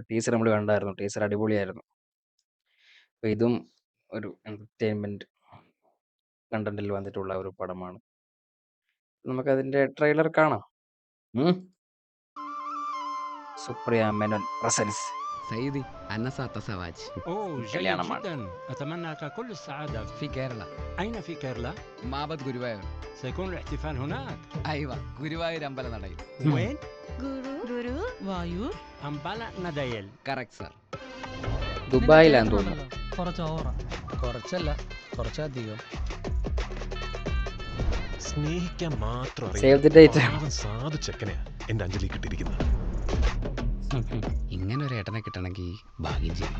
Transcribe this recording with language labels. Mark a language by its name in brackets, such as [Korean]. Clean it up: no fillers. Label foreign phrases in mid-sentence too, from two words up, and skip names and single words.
[Malayalam] ടീസർ നമ്മൾ കണ്ടായിരുന്നു. ടീസർ അടിപൊളിയായിരുന്നു. അപ്പോൾ ഇതും ഒരു [English] entertainment content [Malayalam] വന്നിട്ടുള്ള ഒരു പടമാണ്. നമുക്കതിൻ്റെ ട്രെയിലർ കാണാം. സുപ്രിയ മേനോൻ പ്രസൻസ്. [Arabic] سيدي أنا سأتزوج أوه جيد كليانا جدا. أتمنى لك كل السعادة. في كيرلا أين في كيرلا؟ معبد غوريوايور. سيكون الاحتفال هناك. أيوة غوريوايور അമ്പലനടയിൽ. وين؟ [Malayalam] ഗുരുവായൂർ അമ്പലനടയിൽ. [English] correct sir. [Malayalam] ദുബായിലാന്ന് തോന്നുന്നു. കുറച്ച് ഓവറാ. കുറച്ചല്ല കുറച്ചധികം. സ്നേഹിക്കാൻ മാത്രം [English] save the date. [Malayalam] സാധു ചെക്കനെയാ എന്റെ അഞ്ജലി കിട്ടിയിരിക്കുന്നത്. ഇങ്ങനെ ഒരു ഏട്ടനെ കിട്ടണമെങ്കിൽ ഭാഗ്യം ചെയ്യണം.